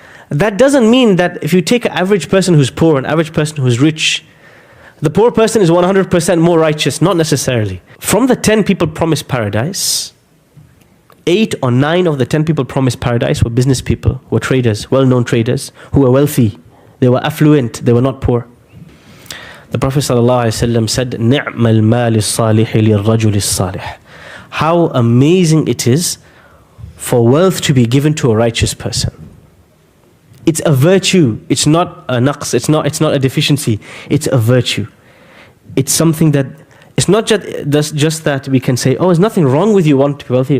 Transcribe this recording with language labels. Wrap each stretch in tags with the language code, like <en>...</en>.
<en>That doesn't mean that if you take an average person who's poor, an average person who's rich, the poor person is 100% more righteous. Not necessarily. From the 10 people promised paradise, 8 or 9 of the 10 people promised paradise were business people, were traders, well-known traders, who were wealthy. They were affluent, they were not poor. The Prophet ﷺ said,</en> <ar>نِعْمَ الْمَالِ الصَّالِحِ لِلرَّجُلِ الصَّالِحِ.</ar> <en>How amazing it is for wealth to be given to a righteous person. It's a virtue. It's not a naqs. It's not a deficiency. It's a virtue. It's something that, it's not just that we can say, oh, there's nothing wrong with you wanting to be wealthy.</en>